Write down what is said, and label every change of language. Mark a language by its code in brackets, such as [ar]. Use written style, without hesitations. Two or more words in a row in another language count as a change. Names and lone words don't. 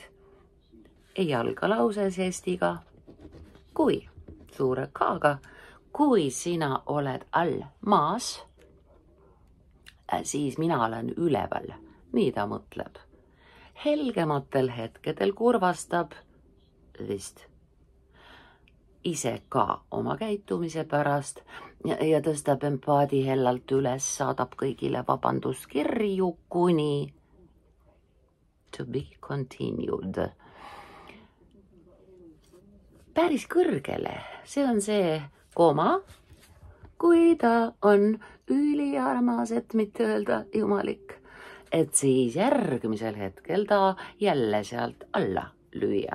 [et] Ei alga lause žestiga kui, suure K-ga, kui sina oled all maas, siis mina olen üleval, nii ta mõtleb. Helgematel hetkedel kurvastab vist ise ka oma käitumise pärast ja tõstab empaadi hellalt üles, saadab kõigile vabanduskirju kuni [en] to be continued. [et] Päris kõrgele, see on see koma, kui ta on üliarmas, et mitte öelda jumalik, et siis järgmisel hetkel ta jälle sealt alla lüüa.